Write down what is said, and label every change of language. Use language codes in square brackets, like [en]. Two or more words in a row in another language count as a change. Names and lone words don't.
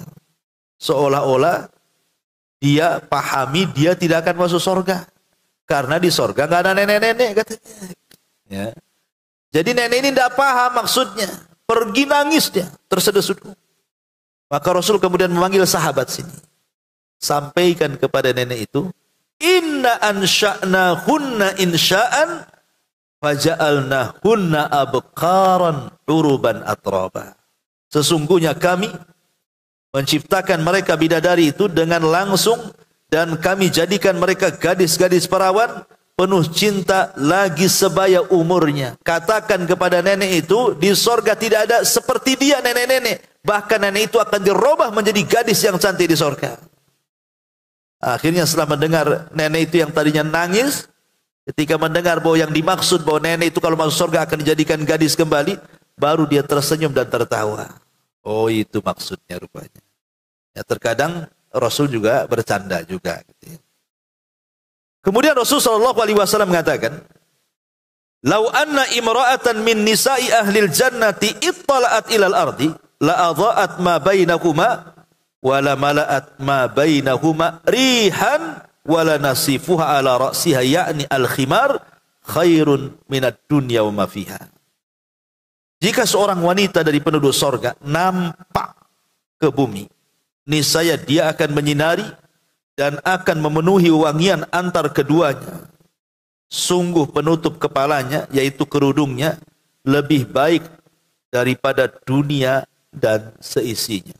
[id] Seolah-olah dia pahami dia tidak akan masuk sorga. Karena di sorga nggak ada nenek-nenek katanya. Ya. Jadi nenek ini tidak paham maksudnya. Pergi nangis dia, terseduh-seduh. Maka Rasul kemudian memanggil sahabat sini. Sampaikan kepada nenek itu, [ar] "إنا أنشأناهن إنشاء فجعلناهن أبكارا عربا أترابا." [id] Sesungguhnya kami menciptakan mereka bidadari itu dengan langsung, dan kami jadikan mereka gadis-gadis perawan penuh cinta lagi sebaya umurnya. Katakan kepada nenek itu, di sorga tidak ada seperti dia nenek-nenek. Bahkan nenek itu akan dirubah menjadi gadis yang cantik di sorga. Akhirnya setelah mendengar nenek itu yang tadinya nangis, ketika mendengar bahwa yang dimaksud bahwa nenek itu kalau masuk surga akan dijadikan gadis kembali, baru dia tersenyum dan tertawa. Oh, itu maksudnya rupanya. Ya, terkadang Rasul juga bercanda juga. Kemudian Rasul SAW mengatakan, [ar] "لو أن امرأة من نساء أهل الجنة اطلعت إلى الأرض لأضاءت ما بينهما ولملأت ما بينهما ريحا ولنصيفها على رأسها يعني الخمار خير من الدنيا وما فيها." [id] Jika seorang wanita dari penduduk sorga nampak ke bumi, niscaya dia akan menyinari dan akan memenuhi wangian antar keduanya. Sungguh penutup kepalanya, yaitu kerudungnya, lebih baik daripada dunia dan seisinya.